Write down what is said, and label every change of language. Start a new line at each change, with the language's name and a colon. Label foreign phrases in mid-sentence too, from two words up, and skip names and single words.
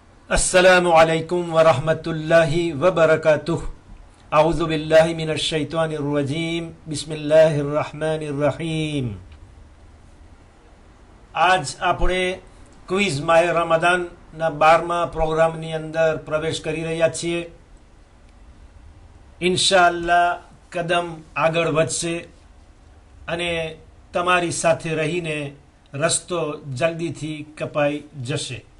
Arabic: السلام عليكم و رحمة الله و بركاته. أعوذ بالله من الشيطان الرجيم. بسم الله الرحمن الرحيم.
Gujarati: आज આપણે ક્વિઝ માય રમદાનના 12મા પ્રોગ્રામની અંદર પ્રવેશ કરી રહ્યા છીએ। ઇન્શાઅલ્લાહ કદમ આગળ વધશે અને તમારી સાથે રહીને રસ્તો જલ્દીથી કપાઈ જશે।